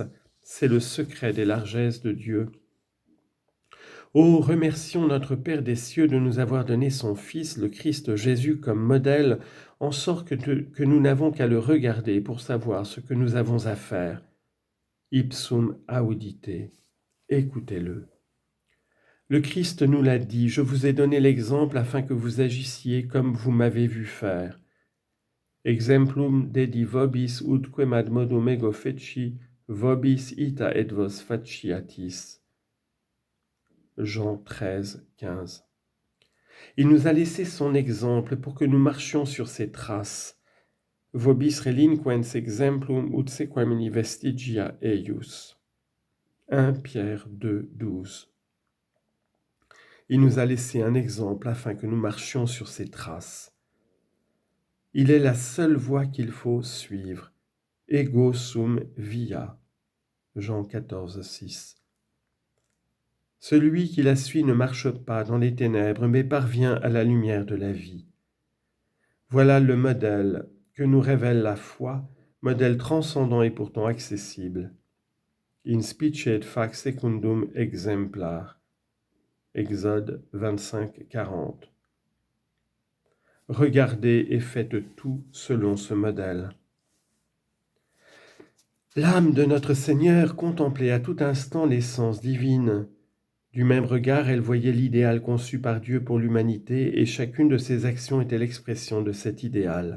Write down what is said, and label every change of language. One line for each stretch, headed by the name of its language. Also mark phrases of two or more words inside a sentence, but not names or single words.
French: C'est le secret des largesses de Dieu. Oh, remercions notre Père des cieux de nous avoir donné son Fils, le Christ Jésus, comme modèle, en sorte que nous n'avons qu'à le regarder pour savoir ce que nous avons à faire.
Latin: Ipsum audite. Écoutez-le.
French: Le Christ nous l'a dit, je vous ai donné l'exemple afin que vous agissiez comme vous m'avez vu faire.
Latin: Exemplum dedi vobis ut quem ad modum ego feci, vobis ita et vos faciatis.
French: Jean 13, 15. Il nous a laissé son exemple pour que nous marchions sur ses traces.
Latin: Vobis relinquens exemplum ut sequamini vestigia eius.
French: 1 Pierre 2, 12. Il nous a laissé un exemple afin que nous marchions sur ses traces. Il est la seule voie qu'il faut suivre.
Latin: Ego sum via.
French: Jean 14, 6. Celui qui la suit ne marche pas dans les ténèbres, mais parvient à la lumière de la vie. Voilà le modèle que nous révèle la foi, modèle transcendant et pourtant accessible.
Latin: In specie et fac secundum exemplar.
French: Exode 25, 40. Regardez et faites tout selon ce modèle. L'âme de notre Seigneur contemplait à tout instant l'essence divine. Du même regard, elle voyait l'idéal conçu par Dieu pour l'humanité et chacune de ses actions était l'expression de cet idéal.